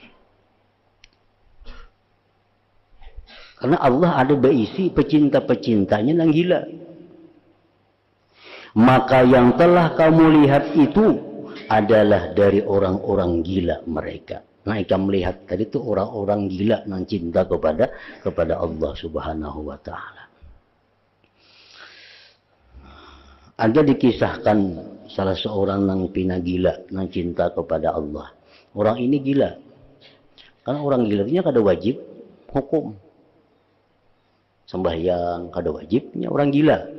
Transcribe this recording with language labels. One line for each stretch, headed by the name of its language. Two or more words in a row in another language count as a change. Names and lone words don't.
Indonesian: Karena Allah ada berisi pecinta-pecintanya yang gila. Maka yang telah kamu lihat itu adalah dari orang-orang gila mereka. Nah, kita melihat tadi itu orang-orang gila yang cinta kepada Allah
Arabic: سبحانه وتعالى.
Indonesian: Ada dikisahkan salah seorang yang pina gila yang cinta kepada Allah. Orang ini gila. Karena orang gila itu kada wajib hukum. Sembahyang kada wajibnya orang gila.